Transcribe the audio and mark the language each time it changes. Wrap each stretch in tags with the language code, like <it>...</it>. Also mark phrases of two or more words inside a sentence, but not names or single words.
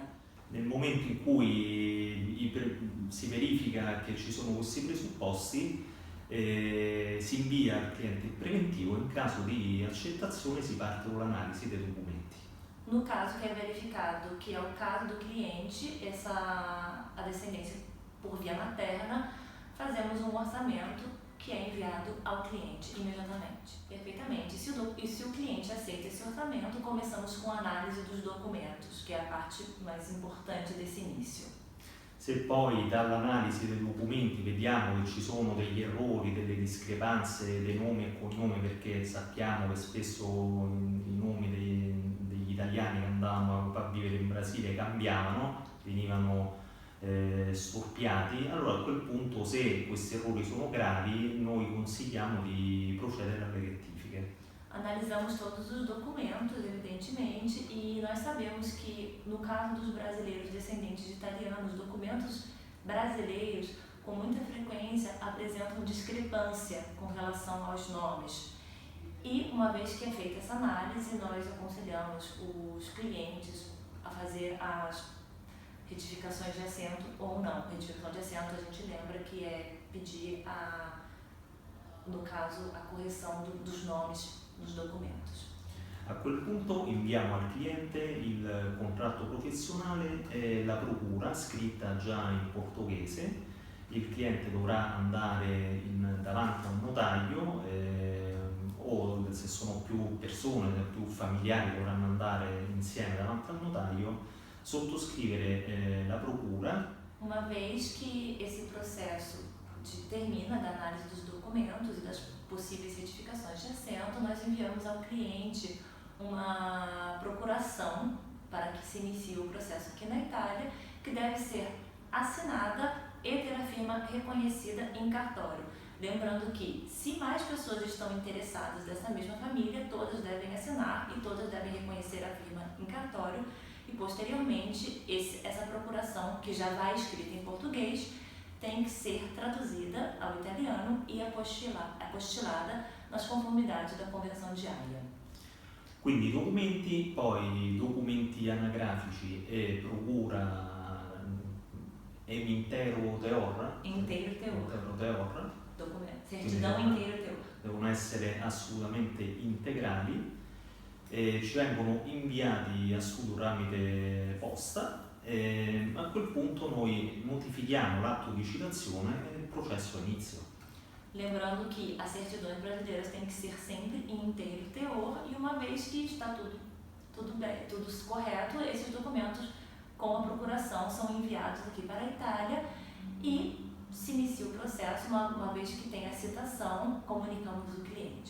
<it>Nel momento in cui si verifica che ci sono questi presupposti, si invia al cliente il preventivo, in caso di accettazione si parte con l'analisi dei documenti.</it> <pt>No caso que é verificado que é o caso do cliente, a descendência por via materna, fazemos um orçamento que é enviado ao cliente imediatamente. Perfeitamente. E se o cliente aceita esse orçamento, começamos com a análise dos documentos, que é a parte mais importante desse início.</pt> <it>Se poi dall'analisi dei documenti vediamo che ci sono degli errori, delle discrepanze dei nomi e cognomi, perché sappiamo che spesso i nomi degli italiani che andavano a vivere in Brasile cambiavano, venivano storpiati, allora a quel punto, se questi errori sono gravi, noi consigliamo di procedere alle rettifiche.</it> <pt>Analisamos todos os documentos, evidentemente, e nós sabemos que, no caso dos brasileiros descendentes de italianos, documentos brasileiros, com muita frequência, apresentam discrepância com relação aos nomes. E, uma vez que é feita essa análise, nós aconselhamos os clientes a fazer as retificações de assento ou não. Retificação de assento, a gente lembra que é pedir, no caso, a correção dos nomes nos documentos.</pt> <it>A quel punto inviamo al cliente il contratto professionale e la procura scritta già in portoghese. Il cliente dovrà andare davanti a un notaio o se sono più persone, più familiari dovranno andare insieme davanti al notaio, sottoscrevere la procura.</it> <pt>Uma vez que esse processo termina da análise dos documentos e das possíveis certificações de assento, nós enviamos ao cliente uma procuração para que se inicie o processo aqui na Itália, que deve ser assinada e ter a firma reconhecida em cartório. Lembrando que, se mais pessoas estão interessadas dessa mesma família, todas devem assinar e todas devem reconhecer a firma em cartório e, posteriormente, essa procuração, que já vai escrita em português, tem que ser traduzida ao italiano e apostilada nas conformidades da Convenção de Haia.</pt> <it>Quindi documenti anagrafici e procura</it> <pt>intero teor. Certidão inteiro teor.</pt> <it>Devono essere assolutamente integrali. Ci vengono inviati a studio tramite posta e a quel punto noi notifichiamo l'atto di citazione e il processo inizia.</it> <pt>Lembrando que as certidões brasileiras têm que ser sempre em inteiro teor e uma vez que está tudo bem, tudo correto, esses documentos com a procuração são enviados aqui para a Itália e se inicia o processo. Uma vez que tem a citação, comunicamos o cliente.</pt>